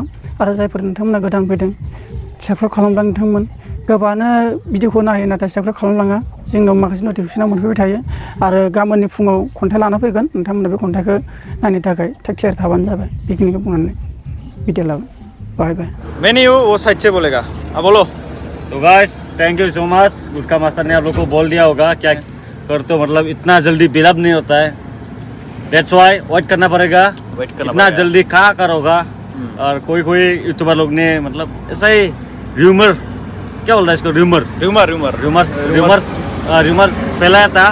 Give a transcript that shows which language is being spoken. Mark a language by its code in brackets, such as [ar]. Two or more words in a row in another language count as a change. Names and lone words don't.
[brx] आरो जायफोर नोंथांमोना गोदान फैदों साबस्क्राइब खालामब्ला नोंथांमोन गोबाङानो भिडिअखौ नायो नाथाय साबस्क्राइब खालामलाङा। जोंनाव माखासे नटिफिकेसना मोनफैबाय थायो आरो गाबोननि फुङाव खन्थाइ लाना फैगोन। नोंथांमोना बे खन्थाइखौ नायनो थाखाय टेक थियारि थाबानो जाबाय। बेखिनिखौ बुंनानै भिडिअ लाबाय। [en] bye bye. [hi] मेन्यू वो साइड से बोलेगा। अब बोलो। [en] तो guys thank you so much. [hi] गुटका मास्टर ने आप लोग को बोल दिया होगा क्या करते हो, मतलब इतना जल्दी बिल्डअप नहीं होता है। [en] that's why [hi] वेट करना पड़ेगा। इतना जल्दी कहाँ करोगा। और कोई कोई यूट्यूबर लोग ने मतलब ऐसा ही र्यूमर क्या बोलता है इसको, [en] rumours rumour [hi] फैलाया था,